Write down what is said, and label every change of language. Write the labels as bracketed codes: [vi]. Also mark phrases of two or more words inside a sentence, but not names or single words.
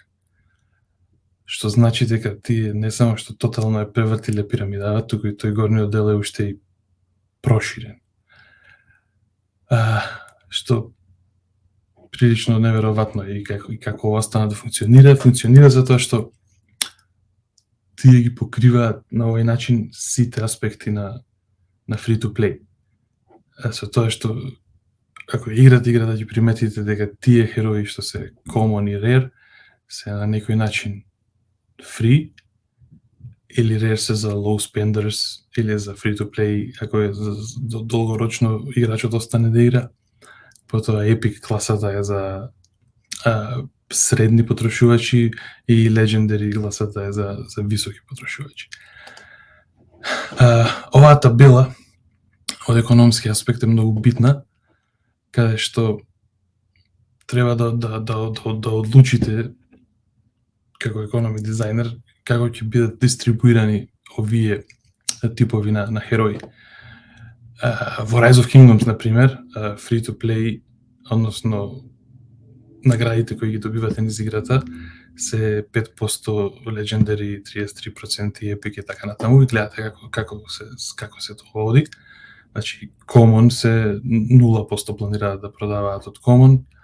[mk] Што значи дека тие не само што тотално е превртиле пирамидава, туку и тој горниот дел е уште и проширен. Што прилично неверојатно и како ова стана да функционира затоа што тие ги покриваат на овој начин сите аспекти на [en] free to play. [mk] Со тоа што ако играте да ги приметите дека тие херои што се common и rare се на некој начин free, или rare се за [en] low spenders, [mk] или за [en] free to play, [mk] ако е за долгорочно играчот остане да игра. Потоа Epic класата е за средни потрошувачи и Legendary класата е за високи потрошувачи. Оваа табела од економски аспект е многу битна, каде што треба да одлучите како економи дизајнер како ќе бидат дистрибуирани овие типови на херои. Во Rise of Kingdoms, например, [en] free to play, [mk] односно наградите кои ги добивате низ играта се 5% Legendary, 33% Epic и така натаму. И гледате како се тоа води. Значи, Common се 0% планираат да продаваат од Common.